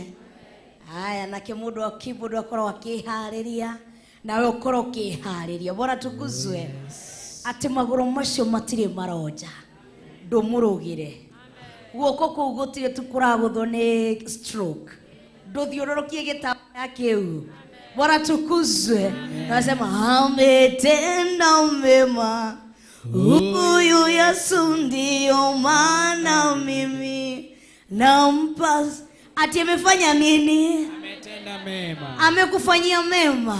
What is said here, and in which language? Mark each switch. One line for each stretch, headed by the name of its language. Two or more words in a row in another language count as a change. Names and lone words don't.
Kikuyu: Haya, nake mũndũ wa keyboard akorwo akĩharĩria nawe ũkorwo ũkĩharĩria.
Swahili: Bwana tukuzwe.
Kikuyu: Atĩ magũrũ macio matirĩ maronja. Ndũmũrũgĩre. Guoko kũu gũtirĩ tukũragũthwo nĩ stroke. Ndũthiũrũrũkie gĩtambaya kĩu.
Swahili: Bwana tukuzwe. Nasema ametenda mema. Huyu Yesu ndio maana mimi nampa. Ati amefanya nini? Ametenda mema. Amekufanyia mema.